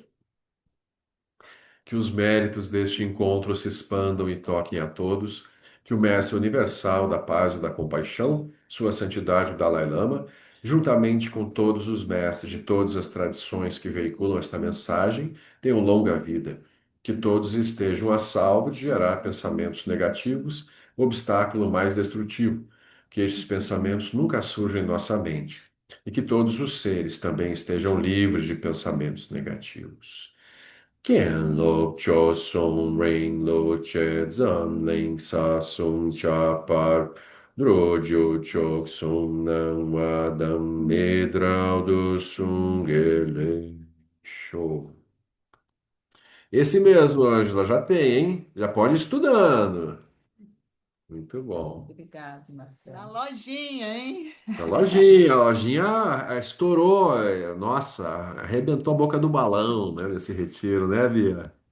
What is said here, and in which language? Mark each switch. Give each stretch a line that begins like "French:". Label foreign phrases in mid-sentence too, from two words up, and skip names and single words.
Portuguese: Que os méritos deste encontro se expandam e toquem a todos, que o Mestre Universal da Paz e da Compaixão, Sua Santidade o Dalai Lama, juntamente com todos os mestres de todas as tradições que veiculam esta mensagem, tenham longa vida. Que todos estejam a salvo de gerar pensamentos negativos, obstáculo mais destrutivo. Que estes pensamentos nunca surjam em nossa mente. E que todos os seres também estejam livres de pensamentos negativos. Kian lo cho son rain lo che zan ling sa sun cha par drojo chok sun nan wadam medrau do sun gele show. Esse mesmo, Ângela, já tem, hein? Já pode ir estudando. Muito bom. Obrigada, Na Marcelo. lojinha, hein? A lojinha estourou, nossa, arrebentou a boca do balão, né, nesse retiro, né, Bia?